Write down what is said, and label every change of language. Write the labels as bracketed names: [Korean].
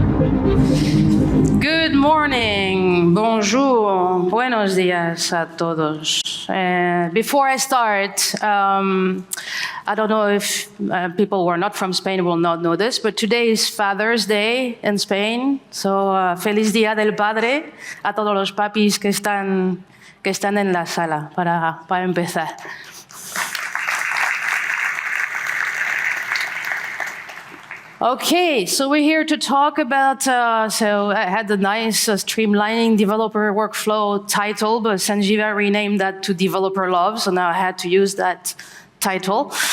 [English] Good morning, bonjour, [Spanish] buenos días a todos. [English] Before I start, I don't know if people who are not from Spain will not know this, but today is Father's Day in Spain. [Spanish] So, feliz Día del Padre a todos los papis que están en la sala para empezar. [English] Okay, so we're here to talk about, so I had the nice Streamlining developer workflow title, but Sanjeeva renamed that to Developer Love, so now I had to use that title.